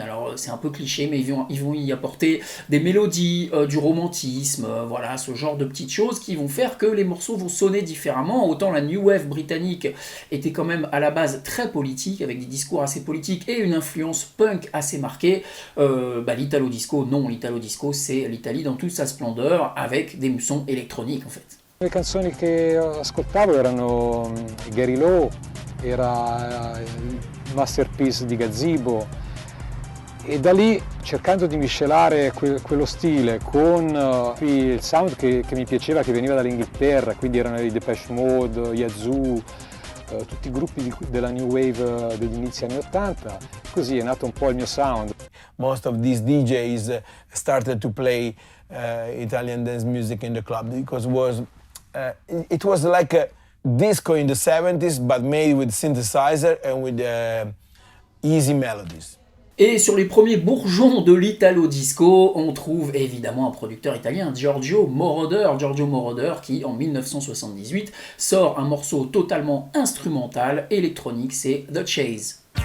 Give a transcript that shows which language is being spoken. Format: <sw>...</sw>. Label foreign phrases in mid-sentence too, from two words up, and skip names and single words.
<fr>Alors c'est un peu cliché, mais ils vont y apporter des mélodies, du romantisme, voilà, ce genre de petites choses qui vont faire que les morceaux vont sonner différemment. Autant la New Wave britannique était quand même à la base très politique, avec des discours assez politiques et une influence punk assez marquée, l'Italo Disco, non, l'Italo Disco c'est l'Italie dans toute sa splendeur, avec des sons électroniques en fait.</fr> <it>Le canzoni che ascoltavo erano Gary Lowe, era il Masterpiece di Gazebo e da lì cercando di miscelare quello stile con il sound che mi piaceva, che veniva dall'Inghilterra, quindi erano i Depeche Mode, Yazoo, tutti i gruppi della New Wave degli inizi anni 80, così è nato un po' il mio sound.</it> <en>Most of these DJs started to play Italian dance music in the club because it was like a disco in the 70s, but made with synthesizer and with easy melodies.</en> <fr>Et sur les premiers bourgeons de l'Italo Disco, on trouve évidemment un producteur italien, Giorgio Moroder, qui en 1978 sort un morceau totalement instrumental, électronique, c'est The Chase.</fr>